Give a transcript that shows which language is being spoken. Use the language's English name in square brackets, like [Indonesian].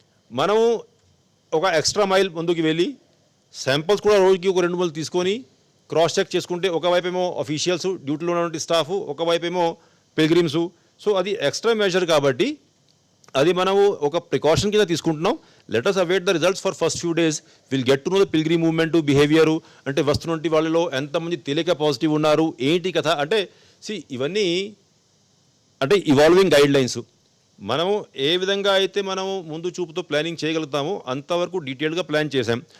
[Telugu] మనం ఒక extra mile ముందుకు వెళ్ళి శాంపుల్స్ కూడా రోజుకి ఒక 2 తీసుకొని క్రాస్ చెక్ చేసుకుంటే ఒకవైపు ఏమో అఫీషియల్స్ డ్యూటీలో ఉన్నటువంటి స్టాఫ్, ఒకవైపు ఏమో పిల్గ్రిమ్స్. సో అది ఎక్స్ట్రా మెజర్ కాబట్టి అది మనము ఒక ప్రికాషన్ కింద తీసుకుంటున్నాం. [English] Let us await the results for first few days. We'll get to know the pilgrim movement, behavior, [Telugu] అంటే వస్తున్నటువంటి వాళ్ళలో ఎంతమంది తెలియక పాజిటివ్ ఉన్నారు, ఏంటి కథ అంటే ఇవన్నీ అంటే ఇవాల్వింగ్ గైడ్ లైన్స్. మనము ఏ విధంగా అయితే మనము ముందు చూపుతో ప్లానింగ్ చేయగలుగుతామో అంతవరకు డీటెయిల్గా ప్లాన్ చేశాం.